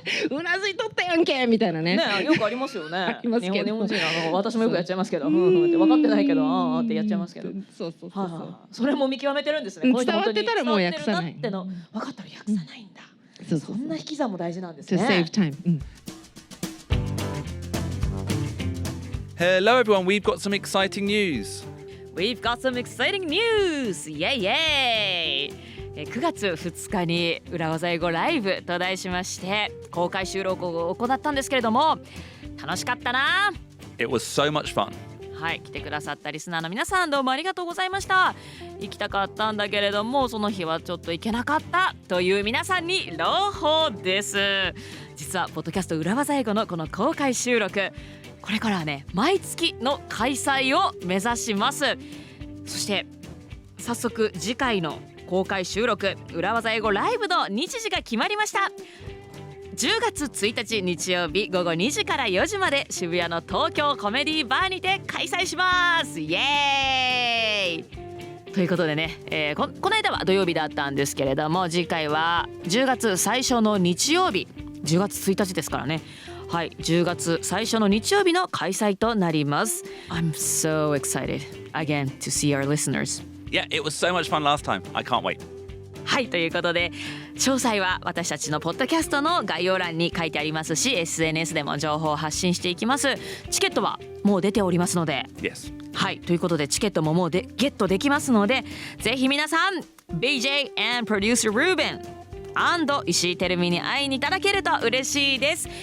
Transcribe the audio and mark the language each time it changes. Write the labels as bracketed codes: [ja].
[ja] うなずいとったやんけみたいなね。よくありますよね。ありますけど。日本人私もよくやっちゃいますけど、って分かってないけどってやっちゃいますけど。そう。それも見極めてるんですね。伝わってたらもう訳さない。分かったら訳さないんだ。そんな引き算も大事なんですね。 [en] To save time. Hello everyone, we've got some exciting news. We've got some exciting news! [ja] イエイイエイ！9月2日に裏技英語ライブと題しまして公開収録を行ったんですけれども楽しかったな。 [en] It was so much fun. [ja] はい、来てくださったリスナーの皆さんどうもありがとうございました。行きたかったんだけれどもその日はちょっと行けなかったという皆さんに朗報です。実はポッドキャスト裏技英語のこの公開収録これからはね毎月の開催を目指します。そして早速次回の公開収録裏技英語ライブの日時が決まりました。 10月1日日曜日午後2時から4時まで渋谷の東京コメディバーにて開催します。イエーイということでね、この間は土曜日だったんですけれども、次回は10月最初の日曜日、10月1日ですからね。はい、10月最初の日曜日の開催となります。 [en] I'm so excited again to see our listeners. Yeah, it was so much fun last time. I can't wait. [ja] はい、ということで詳細は私たちのポッドキャストの概要欄に書いてありますし、 SNS でも情報を発信していきます。チケットはもう出ておりますので、 [en] Yes. [ja] はい、ということでチケットももうゲットできますので、ぜひ皆さん BJ and Producer Ruben石井てるみに会いにいただけると嬉しいです。